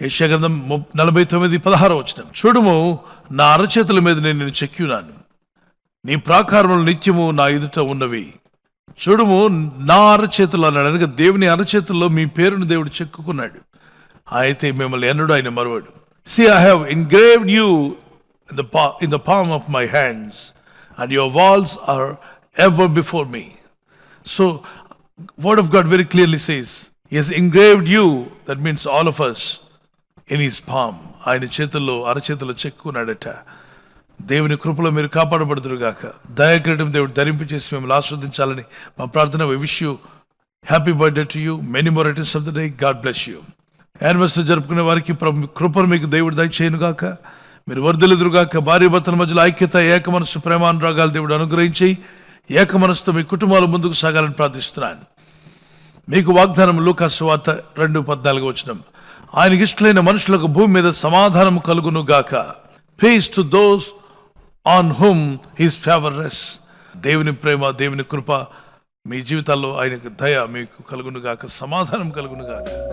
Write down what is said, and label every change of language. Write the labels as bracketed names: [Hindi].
[Telugu] యెషయా గ్రంథం 49:16 వచనం. చూడుము, నా అరచేతుల మీద నేను నిన్ను చెక్కియున్నాను, నీ ప్రాకారములు నిత్యము నా ఎదుట ఉన్నవి. చూడుము, నా అరచేతులు అన్నాడు. అనగా దేవుని అరచేతుల్లో మీ పేరును దేవుడు చెక్కుకున్నాడు. అయితే మిమ్మల్ని ఎన్నడూ ఆయన మరువడు. [English] See, I have engraved you in the palm of my hands, and your walls are ever before me. So Word of God very clearly says He has engraved you, that means all of us, in His palm. [Telugu] ఆయన చేతుల్లో, అరచేతుల్లో చెక్కున్నాడట. దేవుని కృపలో మీరు కాపాడబడుదురుగాక. దయాకిరీటం దేవుడు ధరింపు చేసి మిమ్మల్ని ఆస్వాదించాలని మా ప్రార్థన. [English] We wish you happy birthday to you, many more returns of the day. God bless you. [Telugu] Anniversary జరుపుకునే వారికి కృపను మీకు దేవుడు దయచేయునుగాక. మీరు వర్ధిల్లుదురుగాక. భార్య భర్తల మధ్యలో ఐక్యత, ఏక మనస్సు, ప్రేమానురాగాలు దేవుడు అనుగ్రహించి ఏక మనసుతో మీ కుటుంబాలు ముందుకు సాగాలని ప్రార్థిస్తున్నాను. మీకు వాగ్దానం లూకా సువార్త 2:14 వచనం. ఆయనకి ఇష్టలైన మనుషులకు భూమి మీద సమాధానం కలుగును గాక. [English] Peace to those on whom his favor rests. [Telugu] దేవుని ప్రేమ, దేవుని కృప మీ జీవితాల్లో, ఆయన దయ మీకు కలుగును గాక, సమాధానం కలుగును గాక.